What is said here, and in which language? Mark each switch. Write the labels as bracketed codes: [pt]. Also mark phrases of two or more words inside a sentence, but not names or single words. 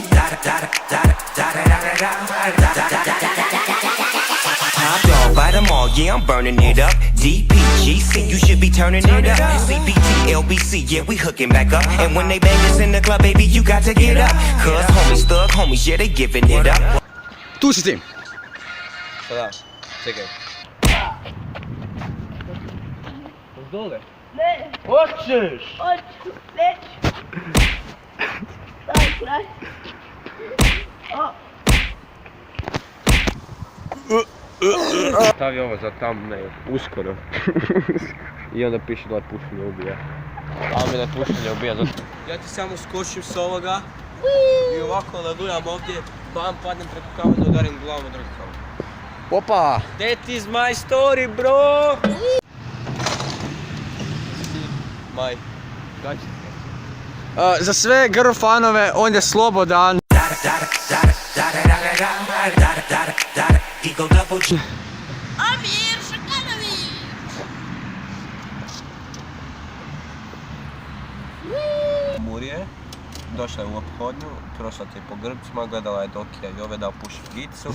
[en] Top dog by them all, yeah, I'm burning it up. DPGC, you should be turning it up. CPT, LBC, yeah, we hooking back up. And when they bang us in the club, baby, you got to get up. Cause homies, thug homies, yeah, they giving it up. [hr] Tu si ti. Šta da? Čekaj. Dole? Ne. Hoćeš? Hoću. Neću. Daj, kraj. Stavi ovo za thumbnail, uskoro. I onda piše da pušenje ubija. A mi da pušenje ubija zato. Ja ti samo skočim s ovoga i ovako ladujam ovdje, bam, padnem preko kamena, udarim glavom od drugu kamenu. Opa! [en] That is my story, bro! [hr] Maj, gaći. Za sve girl fanove, on je slobodan. Amir Šakanović. Murije, došla je u ophodnju, prošla te po grpcima, gledala je Dokija i ove da puši gicu.